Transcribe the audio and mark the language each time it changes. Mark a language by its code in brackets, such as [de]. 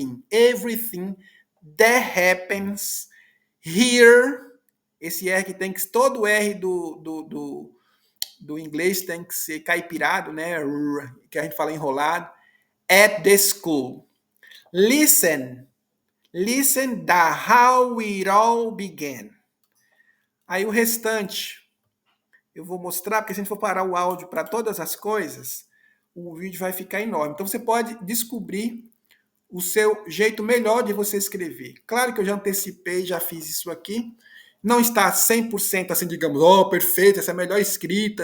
[en] Everything that happens here. [pt] Esse R que tem que. Todo R do inglês tem que ser caipirado, né? Que a gente fala enrolado. [en] At the school. Listen that how it all began. [pt] Aí o restante eu vou mostrar, porque se a gente for parar o áudio para todas as coisas, o vídeo vai ficar enorme. Então você pode descobrir o seu jeito melhor de você escrever. Claro que eu já antecipei, já fiz isso aqui. Não está 100% assim, digamos, perfeito, essa é a melhor escrita.